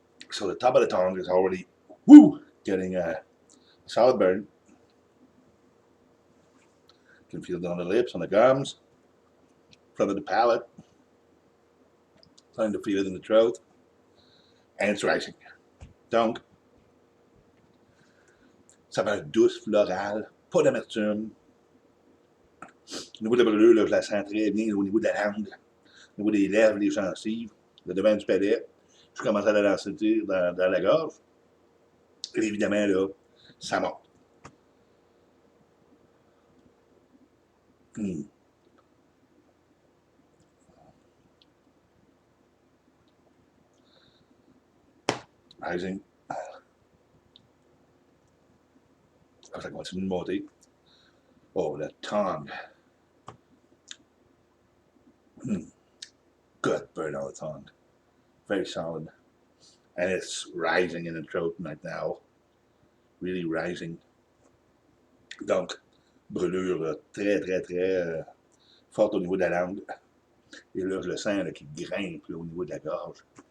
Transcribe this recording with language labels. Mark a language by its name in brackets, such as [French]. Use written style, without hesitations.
[English] So the top of the tongue is already getting a solid burn. You can feel it on the lips, on the gums, front of the palate. Starting to feel it in the throat. And it's rising. [French] Donc, saveur douce, florale, pas d'amertume. Au niveau de la brûlure, là, je la sens très bien au niveau de la langue, au niveau des lèvres, des gencives, le devant du palais. Je commence à la sentir dans la gorge. Et évidemment, là, ça monte. Mmh. [English] Rising. [French] Ça continue de monter. [English] Oh, the tongue. Good burn on the tongue. Very solid. And it's rising in the throat right now. Really rising. [French] Donc, brûlure là, très, très, très forte au niveau de la langue. Et là, je le sens là, qui grimpe là, au niveau de la gorge.